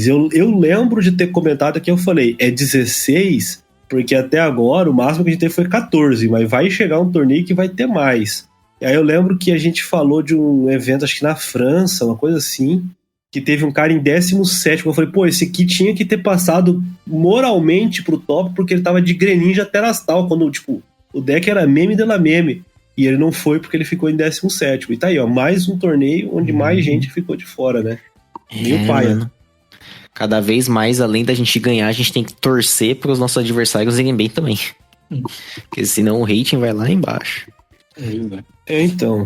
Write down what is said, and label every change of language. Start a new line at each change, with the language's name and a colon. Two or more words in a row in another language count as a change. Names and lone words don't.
Portuguese: Eu lembro de ter comentado que eu falei, é 16, porque até agora o máximo que a gente teve foi 14, mas vai chegar um torneio que vai ter mais. E aí eu lembro que a gente falou de um evento, acho que na França, uma coisa assim, que teve um cara em 17º, eu falei, pô, esse aqui tinha que ter passado moralmente pro top, porque ele tava de Greninja Terastal, quando, tipo, o deck era meme de la meme, e ele não foi porque ele ficou em 17º. E tá aí, ó, mais um torneio onde mais gente ficou de fora, né? Meio paia. Mano. Cada vez mais, além da gente ganhar, a gente tem que torcer pros nossos adversários irem bem também. Porque senão o rating vai lá embaixo. Então...